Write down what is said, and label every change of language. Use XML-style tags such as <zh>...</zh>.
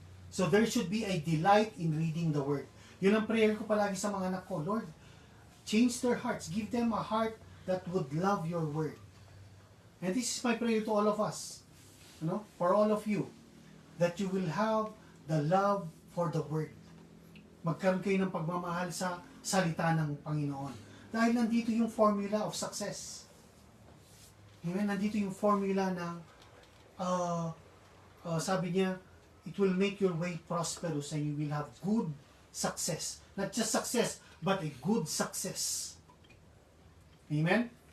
<en>So there should be a delight in reading the Word.</en> <tl>Yun ang prayer ko palagi sa mga anak ko.</tl> <en>Lord, change their hearts. Give them a heart that would love your Word. And this is my prayer to all of us. You know, for all of you. That you will have the love for the Word.</en> <tl>Magkaroon kayo ng pagmamahal sa salita ng Panginoon. Dahil nandito yung</tl> <en>formula of success.</en> <tl>Amen? Nandito yung formula ng sabi niya,</tl> <en>it will make your way prosperous and you will have good success. Not just success, but a good success. Amen?</en>